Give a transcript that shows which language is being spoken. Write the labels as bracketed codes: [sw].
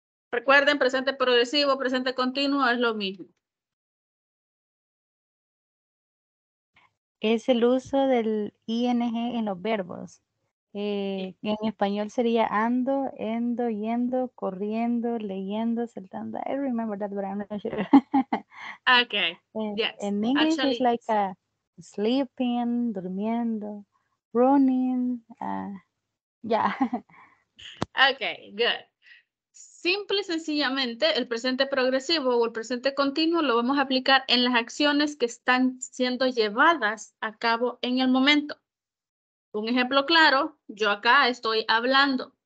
[es] Recuerden, presente progresivo, presente continuo es lo mismo. Es el uso del ing en los verbos. En español sería ando, endo, yendo, corriendo, leyendo, saltando. [en] I remember that, but I'm not sure. Okay. Yes. In English, Actually, it's like sleeping, durmiendo, running. Yeah. Okay, good. [es] Simple y sencillamente, el presente progresivo o el presente continuo lo vamos a aplicar en las acciones que están siendo llevadas a cabo en el momento. Un ejemplo claro, yo acá estoy hablando.